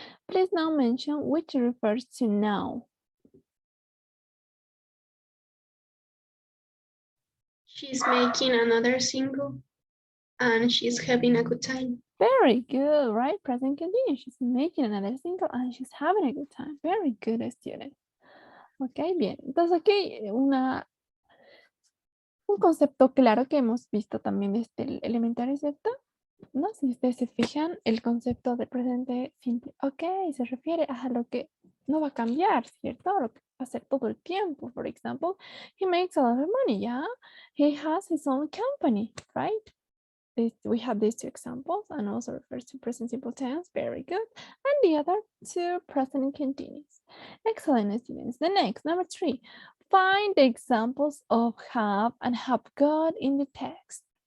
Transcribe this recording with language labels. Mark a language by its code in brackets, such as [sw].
[en] Please now mention which refers to now. She's making another single and she's having a good time. Very good, right? Present continuous. She's making another single and she's having a good time. Very good, student. Ok, bien. [es] Entonces aquí un concepto claro que hemos visto también desde el elementario, ¿cierto? ¿No? Si ustedes se fijan, el concepto de presente simple, ok, se refiere a lo que no va a cambiar, ¿cierto? Lo que va a ser todo el tiempo. [en] For example, he makes a lot of money, yeah? He has his own company, right? We have these 2 examples and also refers to present simple tense. Very good. And the other 2 present continuous. Excellent, students. The next, number 3. Find the examples of have and have got in the text.